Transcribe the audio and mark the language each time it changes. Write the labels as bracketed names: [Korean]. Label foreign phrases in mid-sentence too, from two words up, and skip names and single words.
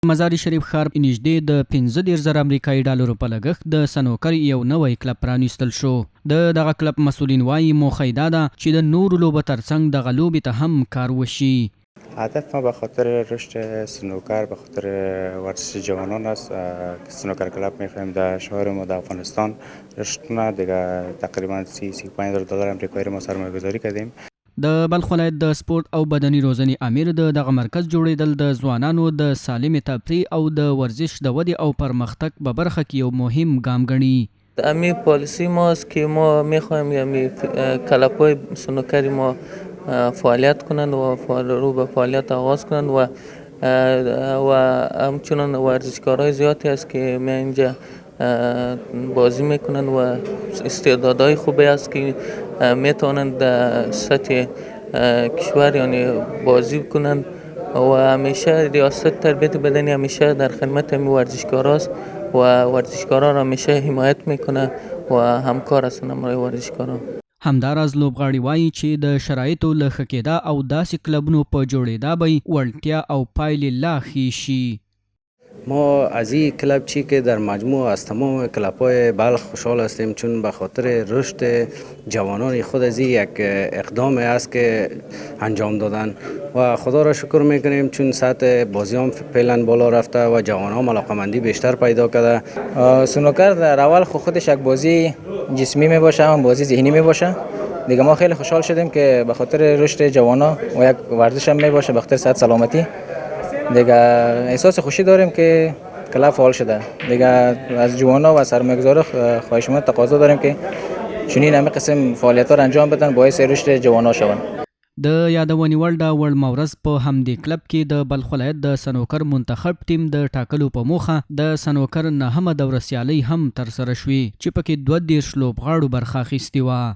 [Pashto] مزار شریف ښار نږدې د 15,000 امریکایي ډالرو په لګښت د سنوکر یو نوی کلب پرانیستل شو. دغه کلب مسؤلین وایي موخه یې دا ده چې د نورو لوبو ترڅنګ دغه لوبې ته هم کار وشي. [Persian] هدف ما به خاطر رشد سنوکر به خاطر ورزش جوانان است. سنوکر کلاب میخوایم در شهر ما در افغانستان رشد کنه. دیگه تقریبا 35 دلار امریکایی ما سرمایه گذاری کردیم. [Pashto] د بلخ ولایت د سپورت او بدني روزنې امیر دغه مرکز جوړېدل د ځوانانو د سالم تفریح او د ورزش د ودې او پرمختګ په برخه کې یو مهم ګام ګڼي. [Persian] امی پالیسی ماست که ما میخوایم یعنی کلب‌های سنوکری ما فعالیت کنند و رو به فعالیت آغاز کنند و همچنان ورزشکارهای زیادی است که می اینجا بازی میکنند و استعدادهای خوبی است که میتوانند در سطح کشور یعنی بازی کنند و همیشه ریاست تربیت بدنی همیشه در خدمت همین ورزشکارا است و ورزشکارا را همیشه حمایت میکنه و همکار هستند همراه ورزشکارا. [Pashto] همداراز لوبغاړي وایي چې د شرایطو له ښه کېدا او داسې کلبونو په جوړېدا به وړتیا او پایلې لا ښې شي. [Persian] ما از این کلب چی که در مجموع از تمام کلب‌های بلخ خوشحال هستیم، چون به خاطر رشد جوانان خود از یک اقدام است که انجام دادن و خدا را شکر میکنیم، چون سطح بازی هم فعلا بالا رفته و جوانان علاقمندی بیشتر پیدا کرده. سنوکر در اول خودش یک بازی جسمی می باشه، هم بازی ذهنی می باشه. دیگه ما خیلی خوشحال شدیم که به خاطر رشد جوانان و یک ورزش هم می باشه، به خاطر صحت سلامتی دیگه احساس خوشی داریم که کلب فعال شده. دیگه از جوانا و سرمایه‌گذار خواهشمند تقاضا داریم که چنین همه قسم فعالیت‌ها را انجام بدن، باعث رشد جوانا شوند. [Pashto] د یادونې وړ ده وړ مورز په همدې کلب کې د بلخ ولایت د سنوکر منتخب ټیم د ټاکلو په موخه د سنوکر 9مه دوره سیالۍ هم ترسره شوې چې پکې 22 لوبغاړو برخه اخیستې وه.